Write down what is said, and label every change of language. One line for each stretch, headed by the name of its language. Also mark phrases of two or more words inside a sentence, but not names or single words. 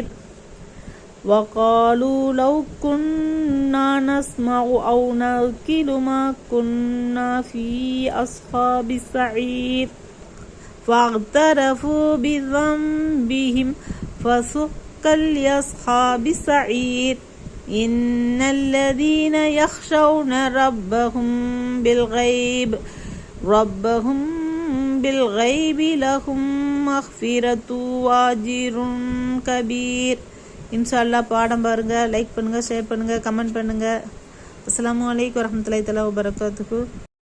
Arabic: وقالوا لو كنا نسمع أو نعقل ما كنا في أصحاب السعير فاعترفوا بذنبهم فسحقا لأصحاب السعير. إن الذين يخشون ربهم بالغيب لهم مغفرة وأجر كبير. إن شاء الله
Tamil: பாடம் பாருங்க, லைக் பண்ணுங்க, ஷேர் பண்ணுங்க, கமெண்ட் பண்ணுங்க.
Arabic: السلام عليكم ورحمة الله تعالى وبركاته.